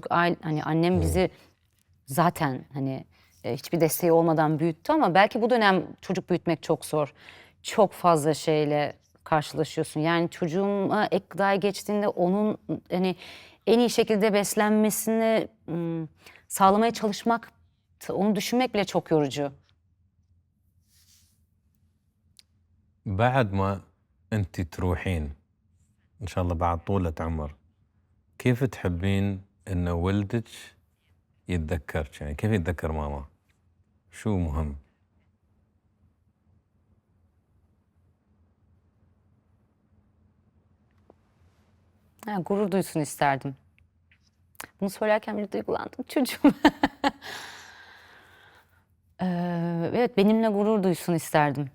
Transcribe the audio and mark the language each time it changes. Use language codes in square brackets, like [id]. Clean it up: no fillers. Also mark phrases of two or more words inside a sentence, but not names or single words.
[tr] Hani annem bizi zaten hani hiçbir desteği olmadan büyüttü ama belki bu dönem çocuk büyütmek çok zor. Çok fazla şeyle karşılaşıyorsun. Yani çocuğuma ek gıdaya geçtiğinde onun hani en iyi şekilde beslenmesini sağlamaya çalışmak, onu düşünmek bile çok yorucu. [ar] بعد ما أنت تروحين إن شاء الله بعد طولة عمر كيف تحبين إن ولدك يتذكرك يعني كيف يتذكر ماما شو مهم [tr] Ha, gurur duysun isterdim. Bunu söylerken bile duygulandım çocuğum. Evet, benimle gurur duysun isterdim.